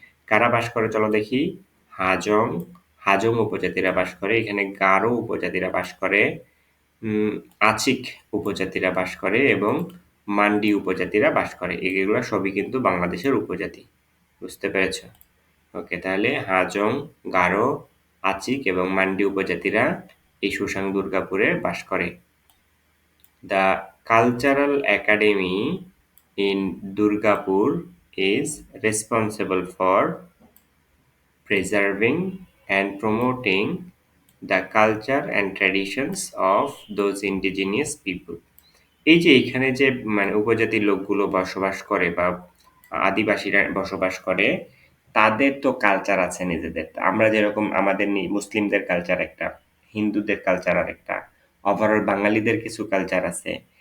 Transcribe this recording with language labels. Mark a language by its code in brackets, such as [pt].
[bn] কারা বাস করে চলো দেখি। হাজং, হাজং উপজাতিরা বাস করে এখানে, গারো উপজাতিরা বাস করে, আচিক উপজাতিরা বাস করে এবং মান্ডি উপজাতিরা বাস করে। এগুলো সবই কিন্তু বাংলাদেশের উপজাতি, বুঝতে পেরেছ? ওকে, তাহলে হাজং, গারো, আচিক এবং মান্ডি উপজাতিরা এই সুশাং দুর্গাপুরে বাস করে। [en] The cultural academy in Durgapur is responsible for preserving and promoting the culture and traditions of those indigenous people. [bn] এই যে এখানে যে মানে উপজাতির লোকগুলো বসবাস করে বা আদিবাসীরা বসবাস করে, তাদের তো কালচার আছে নিজেদের। আমরা যেরকম আমাদের মুসলিমদের কালচার একটা, হিন্দুদের কালচার আর একটা, ওভারঅল বাঙালিদের কিছু কালচার আছে।